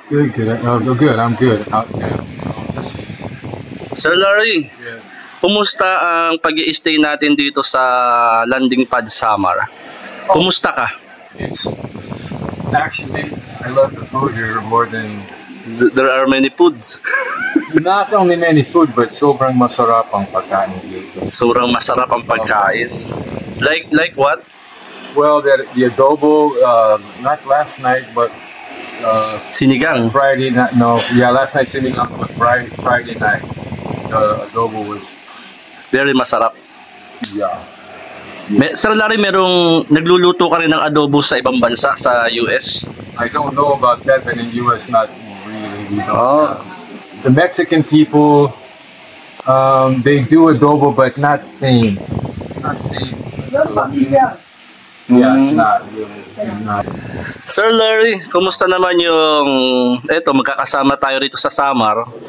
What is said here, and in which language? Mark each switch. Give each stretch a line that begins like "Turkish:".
English: Good, good. Good. I'm good. Sir Larry, Yes.
Filipino: kumusta ang pag-i-stay natin dito sa landing pad Samar? Kumusta ka?
English: It's actually I love the food here more than There are many foods. not only many food but
Filipino: sobrang masarap ang pagkain dito. Sobrang masarap ang pagkain.
English: Like what? Well, the adobo, not last night, but
Filipino: Sinigang.
English: Friday night. No, yeah, last night sinigang, but Friday night, the adobo was
Filipino: Very masarap.
English: yeah.
Filipino: Sir Larry, merong nagluluto ka rin ng adobo sa ibang bansa sa US?
English: I don't know about that, but in the U.S. not really. We don't. Oh. The Mexican people, they do adobo, but not same. It's not same. Yeah, it's not really. Not.
Filipino: Sir Larry, kumusta naman yung magkakasama tayo rito sa Samar?